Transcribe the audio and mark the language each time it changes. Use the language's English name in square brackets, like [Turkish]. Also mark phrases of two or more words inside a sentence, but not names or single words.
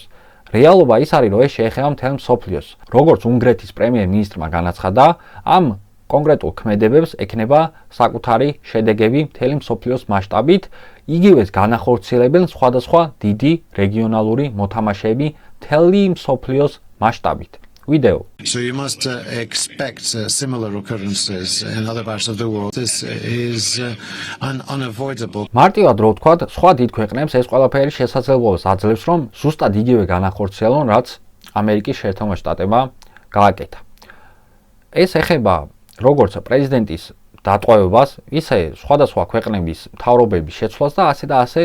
[Georgian] რეალობა ის არის, რომ ეს შეეხება მთელ მსოფლიოს. როგორც უნგრეთის პრემიერ-მინისტრმა განაცხადა, ამ კონკრეტულ ქმედებებს ექნება საკუთარი შედეგები მთელი მსოფლიოს მასშტაბით, იგივეს განახორციელებენ სხვადასხვა დიდი რეგიონალური მოთამაშეები მთელი მსოფლიოს მასშტაბით. [English] Video. So you must expect similar occurrences in other parts of the world. This is unavoidable. [Georgian] მარტივად რო ვთქვათ, სხვა დიდ ქვეყნებს ეს ყველაფერი შესაძლებლობას აძლევს, რომ ზუსტად იგივე განახორციელონ, რაც ამერიკის შეერთებულმა შტატებმა გააკეთა. ეს ეხება როგორც პრეზიდენტის დატყვევებას, ისე სხვადასხვა ქვეყნების მთავრობების შეცვლას და ასე.